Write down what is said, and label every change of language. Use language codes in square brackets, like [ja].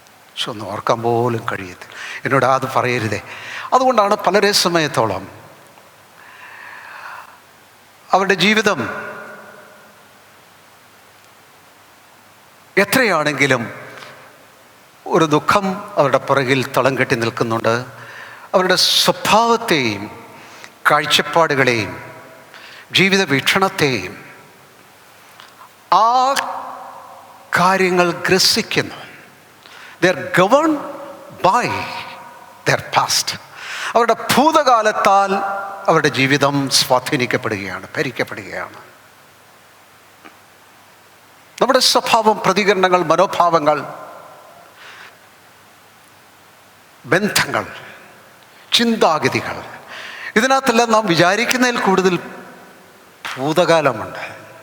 [ml] പക്ഷെ ഒന്ന് ഓർക്കാൻ പോലും കഴിയത്തില്ല. എന്നോട് അത് പറയരുതേ. അതുകൊണ്ടാണ് പലരെ സമയത്തോളം അവരുടെ ജീവിതം എത്രയാണെങ്കിലും ഒരു ദുഃഖം അവരുടെ പുറകിൽ തളം കെട്ടി നിൽക്കുന്നുണ്ട്. അവരുടെ സ്വഭാവത്തെയും കാഴ്ചപ്പാടുകളെയും ജീവിത വീക്ഷണത്തെയും ആ കാര്യങ്ങൾ ഗ്രസിക്കുന്നു. [en] They are governed by their past. [ml] അവരുടെ ഭൂതകാലത്താൽ അവരുടെ ജീവിതം സ്വാധീനിക്കപ്പെടുകയാണ്, ഭരിക്കപ്പെടുകയാണ്. നമ്മുടെ സ്വഭാവം, പ്രതികരണങ്ങൾ, മനോഭാവങ്ങൾ, ബന്ധങ്ങൾ, ചിന്താഗതികൾ, ഇതിനകത്തെല്ലാം നാം വിചാരിക്കുന്നതിൽ കൂടുതൽ ഭൂതകാലമുണ്ട്.